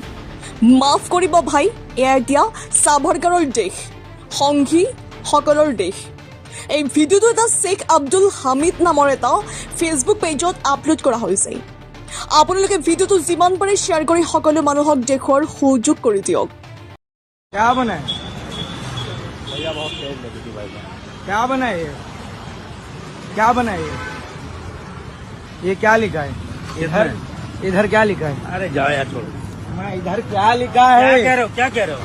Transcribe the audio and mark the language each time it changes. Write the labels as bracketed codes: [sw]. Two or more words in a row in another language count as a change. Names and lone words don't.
[as] মাফ কৰিব ভাই, এয়া এতিয়া সাভাৰকাৰৰ দেশ, সংঘী সকলৰ দেশ। এই ভিডিঅ'টো এটা শ্বেখ আব্দুল হামিদ নামৰ এটা ফেচবুক পেজত আপলোড কৰা হৈছে। আপোনালোকে ভিডিঅ'টো যিমান পাৰে শ্বেয়াৰ কৰি সকলো মানুহক দেখুৱাৰ সুযোগ কৰি দিয়ক। [hi] क्या बना है? भैया बहुत तेज लगी थी भाई। क्या बना है ये? क्या बना है ये क्या लिखा है? इधर इधर क्या लिखा है? अरे जाओ यार छोड़ो। मैं इधर क्या लिखा है? क्या कह रहे हो? क्या कह रहे हो?